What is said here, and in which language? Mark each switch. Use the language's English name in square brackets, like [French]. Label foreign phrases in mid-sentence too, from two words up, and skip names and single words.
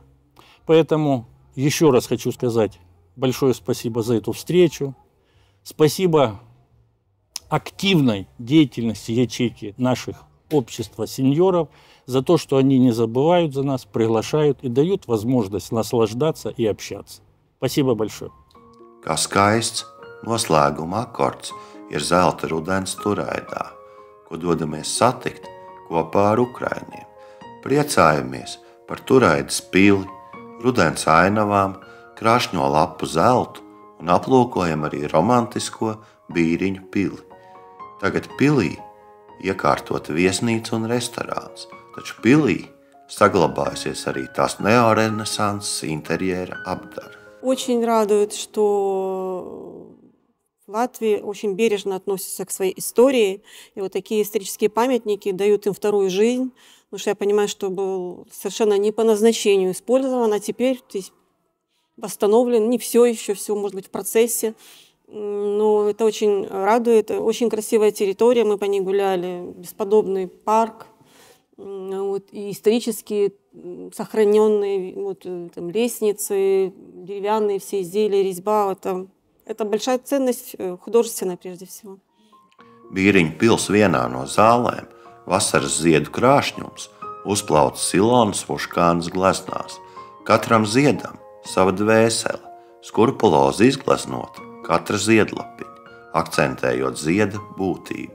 [Russian] Поэтому еще раз хочу сказать большое спасибо за эту встречу. Спасибо активной деятельности ячейки наших общества сеньоров за то, что они не забывают за нас, приглашают и дают возможность наслаждаться и общаться. Спасибо большое. [Latvian] kā skaists noslēguma akords ir zelta rudens turaidā, ko dodamies satikt kopā ar ukrainiem. Priecājamies par turaidas pili, rudens ainavām, krašņo lapu zeltu un aplūkojam arī romantisko Bīriņu pili. Tagad pilī iekārtota viesnīca un restorāns, taču pilī saglabājusies arī tās neorenesanses interjera apdara. [Russian] Очень радует, что в Латвии очень бережно относятся к своей истории. И вот такие исторические памятники дают им вторую жизнь. Потому что я понимаю, что был совершенно не по назначению использован, а теперь восстановлен. Не все еще, все может быть в процессе. Но это очень радует. Очень красивая территория, мы по ней гуляли. Бесподобный парк. Вот, и исторически сохраненные там, лестницы, деревянные все изделия, резьба. Это большая ценность художественная прежде всего. [Latvian] Bīriņu pils vienā no zālēm vasaras ziedu krāšņums uzplauc Silonas Vuškānas gleznās. Katram ziedam sava dvēsele, skurpulozi izgleznota katra ziedlapiņa, akcentējot zieda būtību.